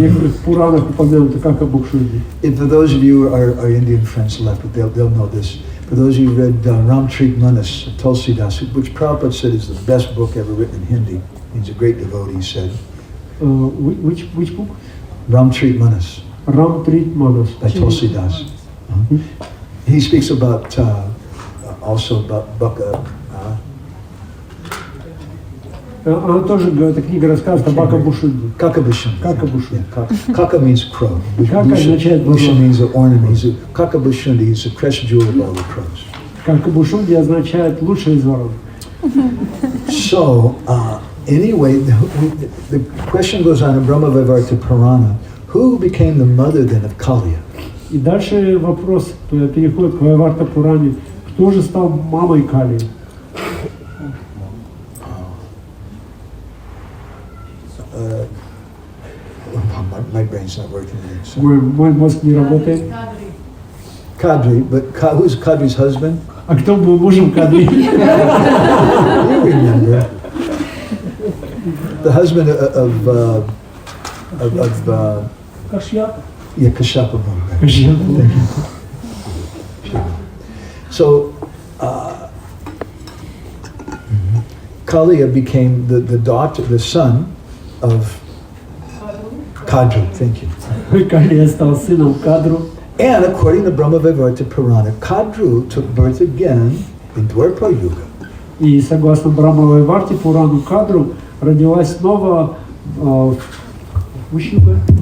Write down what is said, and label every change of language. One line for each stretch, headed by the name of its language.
Russian: некоторых Пуранах упомянуто как Абукшунди.
English: And for those of you who are Indian friends left, but they'll know this. For those of you who read Ramtrik Manas, Tulsidas, which Prabhupada said is the best book ever written in Hindi. He's a great devotee, he said. Which book? Ramtrik Manas
Russian: Рамтрит Манас.
English: by Tulsidas. He speaks about also about Bhakka.
Russian: Она тоже, эта книга рассказывает о Бакабушунди.
English: Kakabushundi. Kakabushundi. Yeah, Kaka means crow.
Russian: Kaka означает
English: Busha
Russian: ворона.
English: means an ornament. Kakabushundi is the crest jewel of all the crows.
Russian: Какабушунди означает лучший из ворон.
English: So, anyway, the question goes on in Brahma Vaivarta Purana. Who became the mother then of Kaliya?
Russian: И дальше вопрос переходит к Вайварта Пуране. Кто же стал мамой Кали?
English: My brain's not working today. So.
Russian: Мой мозг не работает.
English: Kadri, but who's Kadri's husband?
Russian: А кто был мужем Кадри?
English: You remember. The husband of
Russian: Кашьяп.
English: yeah, Kashyapa Muni. So, Kaliya became the daughter, the son of Kadru. Thank you.
Russian: Кали стал сыном Кадру.
English: And according to Brahma Vaivarta Purana, Kadru took birth again in Dwapara Yuga.
Russian: И согласно Брахмавой Варте Пурану Кадру родилась снова в Ущуга,